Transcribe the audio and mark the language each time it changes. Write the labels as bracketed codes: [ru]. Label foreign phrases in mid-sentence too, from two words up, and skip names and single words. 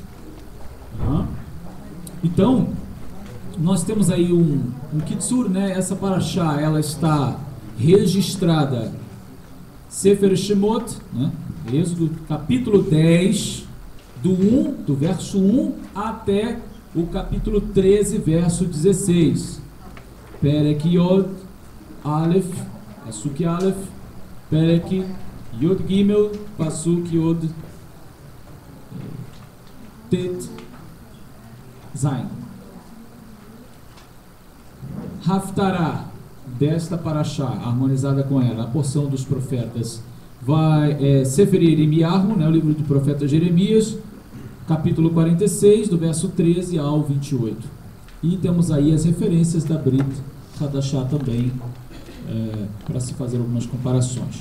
[pt] Então, nós temos aí um Kitsur, né? Essa Parashá, ela está registrada Sefer Shemot, né? Êxodo, capítulo 10, do verso 1 até o capítulo 13, verso 16. [he] פרק יוד אלף, פסוק אלף, פרק יוד גימל, פסוק יוד טית זין. [pt] Haftarah, desta Parashá, harmonizada com ela, a porção dos profetas, vai Sefer Yeremiyahu, né, o livro do profeta Jeremias, capítulo 46, do verso 13 ao 28. E temos aí as referências da Brit Hadashah também, para se fazer algumas comparações.